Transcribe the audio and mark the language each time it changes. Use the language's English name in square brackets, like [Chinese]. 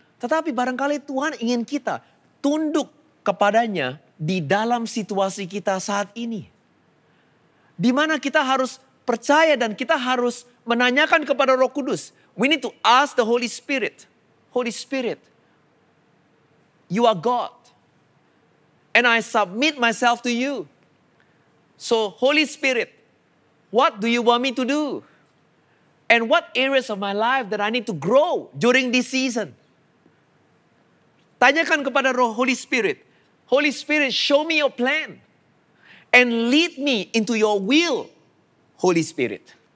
[Indonesian] Tetapi barangkali Tuhan ingin kita tunduk kepadanya di dalam situasi kita saat ini. Di mana kita harus percaya dan kita harus menanyakan kepada Roh Kudus. [English] We need to ask the Holy Spirit, Holy Spirit, you are God. And I submit myself to you. So Holy Spirit, what do you want me to do? And what areas of my life that I need to grow during this season? [Indonesian] Tanyakan kepada Holy Spirit. [English] Holy Spirit, show me your plan. And lead me into your will, Holy Spirit.